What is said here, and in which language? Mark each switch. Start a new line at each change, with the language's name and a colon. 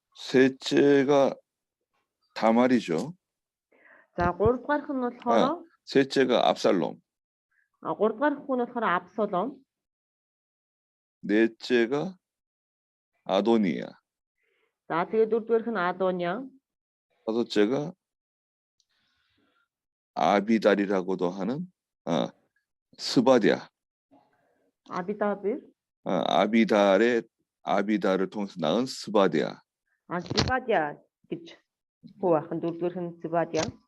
Korean: 셋째가 다말이죠.
Mongolian: За 3 дахь нь болохоор
Korean: 셋째가 압살롬.
Mongolian: 3 дахь хүн болохоор Абсалом.
Korean: 넷째가 아도니아.
Mongolian: За тэгээд 4 дахь нь Адония.
Korean: 다섯째가 아비달이라고도 하는 스바디아.
Mongolian: Абидабир.
Korean: 아비달을 통해서 낳은 스바디아.
Mongolian: Сибадия гэж хүү ахын 4 дахь нь Сибадия.